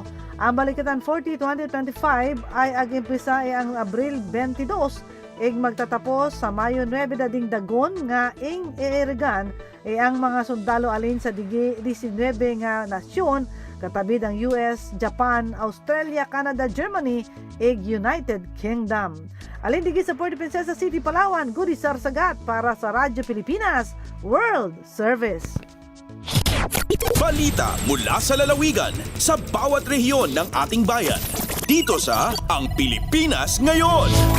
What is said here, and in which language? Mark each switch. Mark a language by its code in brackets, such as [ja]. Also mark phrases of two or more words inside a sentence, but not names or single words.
[cyo] Ang Balikatan 40 2025 ay agimpisa ang Abril 22 ig magtatapos sa Mayo 9 dading dagon nga ing iirigan ang mga sundalo alin sa 19 nga nasyon katabid ang US, Japan, Australia, Canada, Germany ig United Kingdom. Alin digi sa Puerto Princesa City, Palawan, Gudi Sarsagat para sa Radyo Pilipinas World Service. [tl] Balita mula sa lalawigan sa bawat rehiyon ng ating bayan. Dito sa Ang Pilipinas Ngayon.